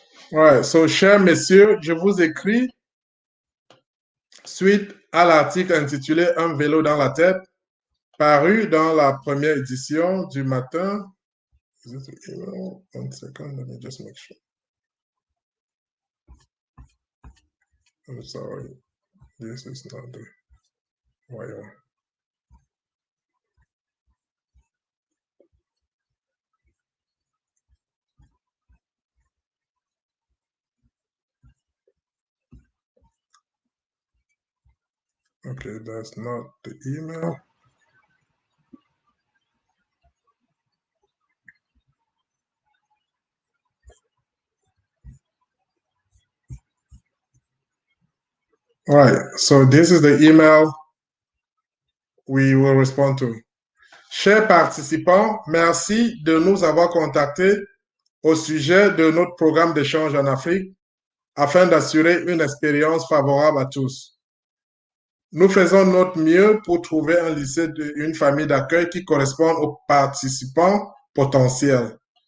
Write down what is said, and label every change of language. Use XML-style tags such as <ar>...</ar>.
<fr>Ouais, so, chers messieurs, je vous écris suite à l'article intitulé Un vélo dans la tête, paru dans la première édition du matin.</fr> <en>Is it the email? 1 second, let me just make sure. I'm sorry, this is not the wire. Okay, that's not the email. All right, so this is the email we will respond to.</en> <fr>Chers participants, merci de nous avoir contactés au sujet de notre programme d'échange en Afrique afin d'assurer une expérience favorable à tous. Nous faisons notre mieux pour trouver un lycée une famille d'accueil qui corresponde aux participants potentiels.</fr>